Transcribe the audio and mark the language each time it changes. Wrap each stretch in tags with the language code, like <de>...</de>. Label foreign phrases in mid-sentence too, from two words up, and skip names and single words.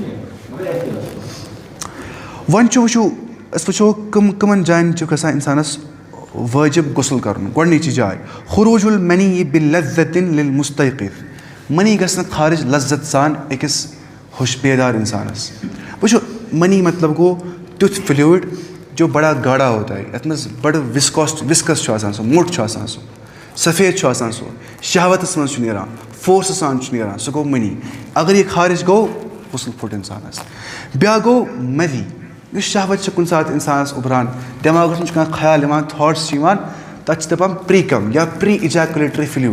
<ks>وۄنۍ چھُ وٕچھو أسۍ وٕچھو کٕمَن جایَن چھُ گژھان اِنسانَس وٲجِب غسل کَرُن. گۄڈنِچی جاے</ks> <ar>خروٗج المنی بِلذة للمستيقظ</ar> <ks>منی گژھِ نہٕ خارج لذت سان أکِس ہوش بیدار اِنسانَس. وٕچھو منی مطلب گوٚو تیُتھ فِلیوٗڈ</ks> <ur>جو بڑا گاڑا ہوتا ہے</ur> <ks>یَتھ منٛز بڑٕ وِسکَس چھُ آسان سُہ موٚٹ چھُ آسان سُہ سفید چھُ آسان سُہ شہوتَس منٛز چھُ نیران فورسہٕ سان چھُ نیران سُہ گوٚو منی. اگر یہِ خارج گوٚو غسل پھوٚٹ اِنسانَس. بیٛاکھ گوٚو مدی یُس شہوت چھِ کُنہِ ساتہٕ اِنسانَس اُبران دٮ۪ماغَس منٛز چھُ کانٛہہ خیال یِوان تھاٹٕس چھِ یِوان تَتھ چھِ دَپان</ks> <en>pre cum</en> <ks>یا</ks> <en>pre ejaculatory fluid.</en>